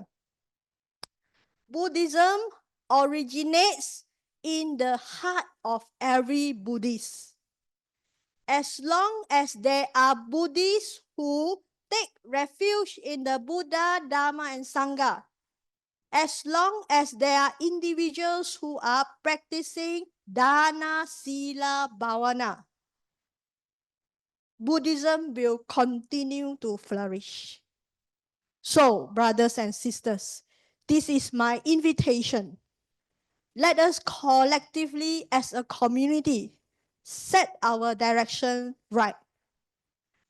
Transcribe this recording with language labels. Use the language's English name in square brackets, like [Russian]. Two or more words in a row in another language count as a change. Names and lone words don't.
[English] Buddhism originates in the heart of every Buddhist. As long as there are Buddhists who take refuge in the Buddha, Dhamma, and Sangha, as long as there are individuals who are practicing dana, sila, bhavana, Buddhism will continue to flourish. So, brothers and sisters, this is my invitation. Let us collectively, as a community, set our direction right.